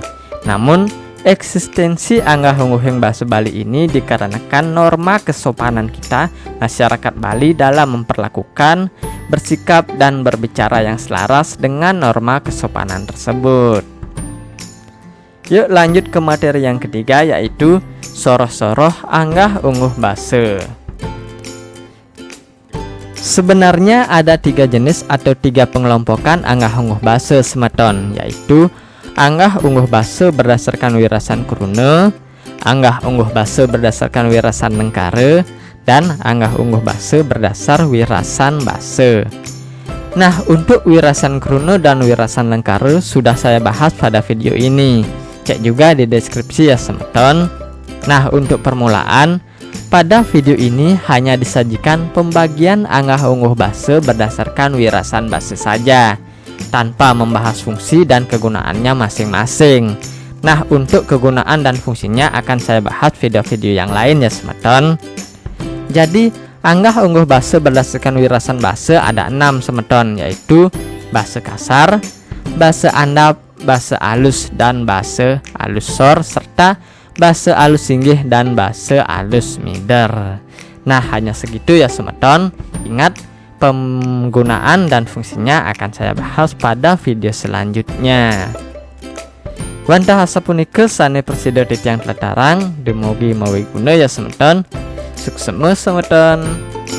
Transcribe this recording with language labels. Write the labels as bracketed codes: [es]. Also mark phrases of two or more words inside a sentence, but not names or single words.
[id] Namun, eksistensi Anggah Ungguhing Basa Bali ini dikarenakan norma kesopanan kita masyarakat Bali dalam memperlakukan, bersikap, dan berbicara yang selaras dengan norma kesopanan tersebut. Yuk lanjut ke materi yang ketiga, yaitu soroh-soroh Anggah Ungguh Basa. Sebenarnya ada 3 jenis atau 3 pengelompokan Anggah Ungguh Basa semeton, yaitu Anggah Ungguh Basa berdasarkan wirasan Kruna, Anggah Ungguh Basa berdasarkan wirasan Nengkara, dan Anggah Ungguh Basa berdasar wirasan Basa. Nah, untuk wirasan Kruna dan wirasan Nengkara sudah saya bahas pada video ini. Cek juga di deskripsi ya semeton. Nah, untuk permulaan, pada video ini hanya disajikan pembagian Anggah Ungguh Basa berdasarkan wirasan Basa saja, tanpa membahas fungsi dan kegunaannya masing-masing. Nah, untuk kegunaan dan fungsinya akan saya bahas video-video yang lain ya semeton. Jadi, Anggah Ungguh Basa berdasarkan wirasan Basa ada 6 semeton, yaitu Basa kasar, Basa andap, Basa alus, dan Basa alus sor, serta Basa alus singgih dan Basa alus mider. Nah, hanya segitu ya semeton. Ingat, penggunaan dan fungsinya akan saya bahas pada video selanjutnya. [ban] Wantah asa punika sane persido titiang telatarang, demogi mawi guna ya semeton. Suksema semeton.